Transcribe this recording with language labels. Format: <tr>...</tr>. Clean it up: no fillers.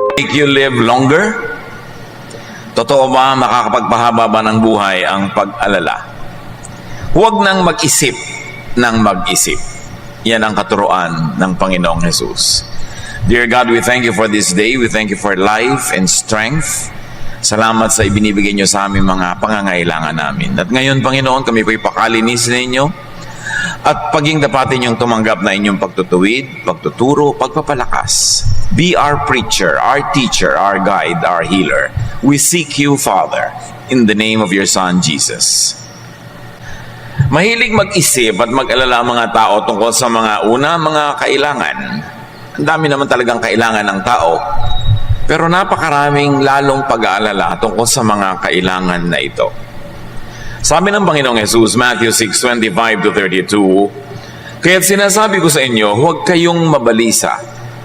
<en>Make you live longer?</en> <tl>Totoo ba makakapagpahaba ba ng buhay ang pag-alala? Huwag nang mag-isip ng mag-isip. Yan ang katuruan ng Panginoong Jesus.</tl> <en>Dear God, we thank you for this day. We thank you for life and strength.</en> <tl>Salamat sa ibinibigay nyo sa aming mga pangangailangan namin. At ngayon, Panginoon, kami po'y pakalinisin ninyo at paging dapatin yung tumanggap na inyong pagtutuwid, pagtuturo, pagpapalakas.</tl> <en>Be our preacher, our teacher, our guide, our healer. We seek you, Father, in the name of your Son, Jesus.</en> <tl>Mahilig mag-isip at mag-alala mga tao tungkol sa mga mga kailangan. Ang dami naman talagang kailangan ng tao. Pero napakaraming lalong pag-aalala tungkol sa mga kailangan na ito. Sabi ng Panginoong Jesus, Matthew 6:25-32, kaya't sinasabi ko sa inyo, huwag kayong mabalisa.</tl>